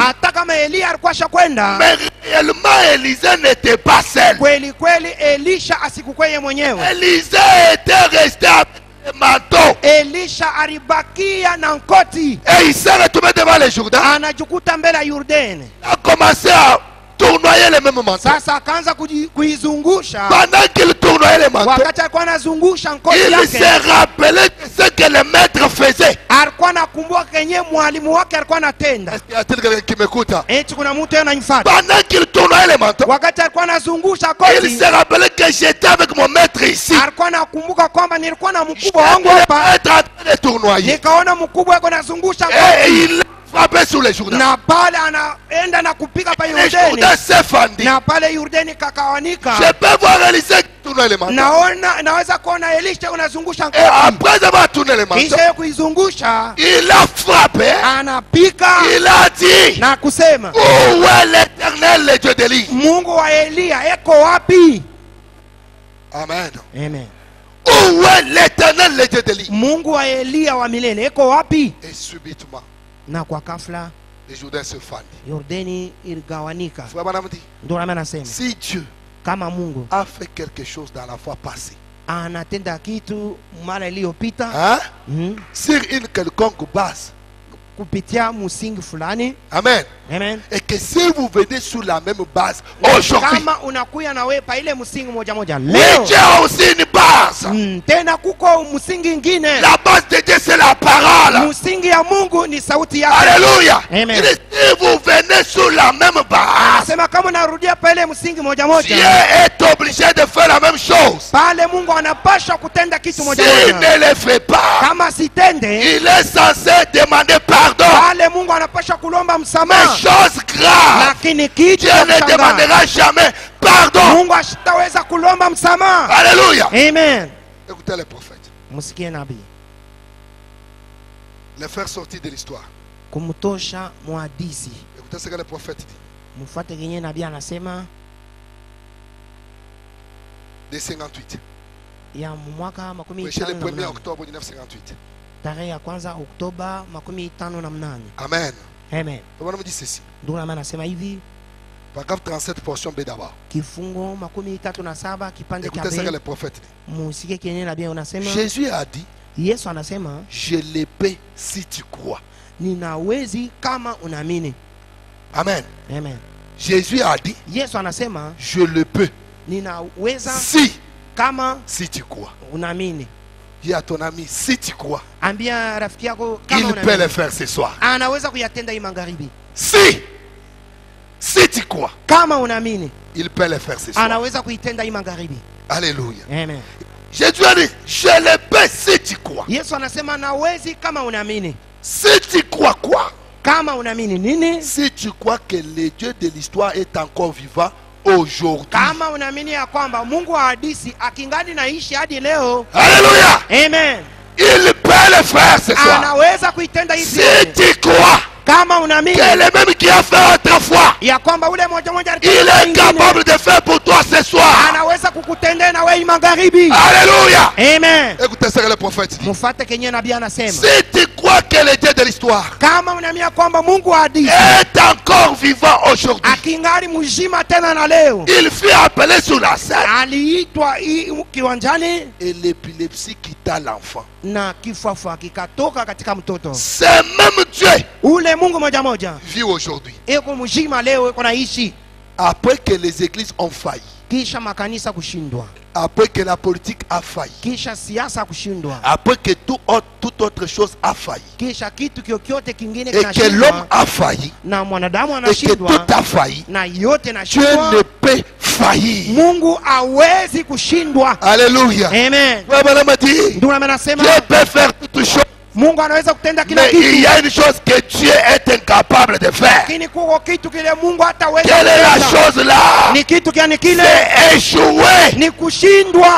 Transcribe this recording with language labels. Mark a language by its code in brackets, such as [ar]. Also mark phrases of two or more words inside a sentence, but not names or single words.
[sw] hata kama Eliya alikuwa shakwenda, [fr] mais réellement Élisée n'était pas seul. [sw] kweli kweli Elisha asikukwe yeye mwenyewe. [fr] Élisée était resté avec le manteau. [sw] Elisha alibakia na nkoti, [fr] Et il s'est retrouvé devant les Jourdains. [sw] anajikuta mbele ya Yordani. [fr] Il a commencé à tournoyer le même manteau. [sw] Sasa akaanza kuizungusha. [fr] Pendant qu'il tournoyait le manteau, [sw] Wakati alikuwa anazungusha nkoti [fr] il [sw] yake, [fr] s'est rappelé de ce que le maître faisait. [sw] alikuwa anakumbuka kenye mwalimu wake alikuwa anatenda. [fr] Est-ce qu'il y a-t-il quelqu'un qui m'écoute? [sw] Eti kuna mtu yeye ananifuata. [fr] Pendant qu'il tournoyait le manteau, [sw] Wakati alikuwa anazungusha [fr] il [sw] koti, [fr] s'est rappelé que j'étais avec mon maître ici. [sw] alikuwa anakumbuka kwamba nilikuwa na [fr] Je [sw] mkubwa wangu hapa, [fr] être en train de tournoyer. [sw] nikaona mkubwa yako anazungusha [fr] Et [sw] koti. [fr] il a frapper sur les Jourdains. [sw] na pale anaenda na kupika pa [fr] Les [sw] Yordani, [fr] Jourdains s'effandaient. [sw] na pale Yordani kakawanika. [fr] Je peux voir Élisée tourner les manteaux. [sw] Naweza kuona Elisha unazungusha [fr] Et [sw] ngoti, [fr] après avoir tourné les manteaux, [sw] kisha kuizungusha [fr] il a frappé. [sw] anapika [fr] Il a dit, [sw] na kusema, [fr] où est l'Éternel, le Dieu d'Élie? [sw] Mungu wa Eliya eko wapi? [fr] Amen. [sw] Amen. [fr] Où est l'Éternel, le Dieu d'Élie? [sw] Mungu wa Eliya wa milele eko wapi? [fr] Et subitement, [sw] Na kwa ghafla [fr] les Jourdains se fendent. [sw] Yordani iligawanika. [fr] Frère Branham dit, [sw] Ndio maana nasema [fr] si Dieu [sw] kama Mungu [fr] a fait quelque chose dans la fois passée, [sw] anatenda kitu mara iliyopita, [fr] hein, sur une quelconque base, [sw] kupitia msingi fulani, [fr] amen, [sw] amen, [fr] et que si vous venez sur la même base aujourd'hui, [sw] kama unakuya na wewe pa ile msingi moja moja [fr] oui, [sw] leo, [fr] Dieu a aussi une base. [sw] tena kuko msingi ingine. [fr] La base de Dieu, c'est la parole. [sw] Msingi ya Mungu ni sauti yake. [fr] Alléluia. [sw] Amen. [fr] Il dit, si vous venez sur la même base, [sw] Anasema kama unarudia pa ile msingi moja [fr] Dieu [sw] moja, [fr] est obligé de faire la même chose. [sw] pale Mungu anapaswa kutenda kitu moja [fr] S'il [sw] moja. [fr] ne le fait pas, [sw] Kama sitende, [fr] il est censé demander pardon. [sw] pale Mungu anapaswa kulomba [fr] Mais [sw] msamaha, [fr] chose grave, [sw] lakini kitu [fr] Dieu [sw] cha [fr] ne [sw] kushangaza, [fr] demandera jamais pardon. [sw] Mungu asitaweza kulomba msamaha. [fr] Alléluia. [sw] Amen. [fr] Écoutez les prophètes. [sw] Msikie nabii [fr] Les faire sortir de l'histoire. [sw] kumtosha mwadisi. [fr] Écoutez ce que les prophètes disent. [sw] Mfuate kenye nabii anasema [fr] De 58. [sw] ya mwaka makumi [fr] Prêché le [sw] tano na [fr] 1er [sw] mnane, [fr] octobre 1958. [sw] tarehe ya kwanza Oktoba makumi tano na mnane. [fr] Amen. [sw] Amen. [fr] On me dit ceci. [sw] Ndio maana anasema hivi, [fr] Paragraphe 37, portion B d'abord. [sw] kifungo makumi tatu na saba kipande cha [fr] Écoutez ce que [sw] B. [fr] les prophètes disent. [sw] Musikie kenye nabii unasema. [fr] Jésus a dit, [sw] Yesu anasema [fr] je le paie si tu crois. [sw] ninawezi kama unaamini. [fr] Amen. [sw] Amen. [fr] Jésus a dit, [sw] Yesu anasema [fr] je le peux [sw] ninaweza [fr] si [sw] si [fr] tu crois. [sw] unaamini. [fr] Dis à ton ami, si tu crois, [sw] Ambia rafiki yako kama [fr] il peut le [sw] unaamini, [fr] faire ce soir. [sw] anaweza kuyatenda hii magharibi. [fr] Si tu crois, [sw] Kama unaamini, [fr] il peut le faire ce soir. [sw] anaweza kuitenda hii magharibi. [fr] Alléluia. [sw] Amen. [fr] Jésus a dit, je le peux si tu crois. [sw] Yesu anasema nawezi kama unaamini. [fr] Si tu crois quoi? [sw] Kama unaamini nini? [fr] Si tu crois que le Dieu de l'histoire est encore vivant aujourd'hui. [sw] Kama unaamini ya kwamba Mungu wa hadithi akingali naishi hadi leo. [fr] Alléluia. [sw] Amen. [fr] Il peut le faire ce soir. [sw] Anaweza kuitenda hii [fr] Si [sw] jioni. [fr] tu crois [sw] Kama unaamini [fr] que le même qui a fait autrefois, [sw] ya kwamba ule moja moja [fr] il [sw] alikuwa [fr] est [sw] mwingine, [fr] capable de faire pour toi ce soir. [sw] anaweza kukutendea na wewe magharibi. [fr] Alléluia. [sw] Amen. [fr] Écoutez ce que le prophète dit. [sw] Mfuate kenye nabii anasema. [fr] Si tu crois que le Dieu de l'histoire [sw] Kama unaamini ya kwamba Mungu wa hadithi [fr] est encore vivant aujourd'hui, [sw] akingali mzima tena na leo, [fr] il fut appelé sur la scène [sw] aliitwa kiwanjani [fr] et l'épilepsie quitta l'enfant. [sw] na kifafa kikatoka katika mtoto. [fr] Ce même Dieu [sw] Ule Mungu moja moja [fr] vit aujourd'hui. [sw] eko mzima leo, eko naishi [fr] Après que les églises ont failli, [sw] kisha makanisa kushindwa, [fr] après que la politique a failli, [sw] kisha siasa kushindwa, [fr] après que toute autre chose a failli, [sw] kisha kitu kyokyote kingine [fr] et que l'homme [sw] kinashindwa [fr] a failli, [sw] na mwanadamu [fr] et que [sw] anashindwa [fr] tout a failli, [sw] na yote [fr] Dieu [sw] nashindwa, [fr] ne peut faillir. [sw] Mungu hawezi kushindwa. [fr] Alléluia. [sw] Amen. [fr] Ouais, madame a dit, [sw] Ndio anasema [fr] Dieu peut faire toutes choses, [sw] Mungu anaweza kutenda kila [fr] mais il [sw] kitu, [fr] y a une chose que Dieu est incapable de faire. [sw] lakini kuko kitu kile Mungu hataweza [fr] Quelle est la [sw] kutenda. [fr] chose là? [sw] Ni kitu gani kile? [fr] C'est échouer. [sw] Ni kushindwa.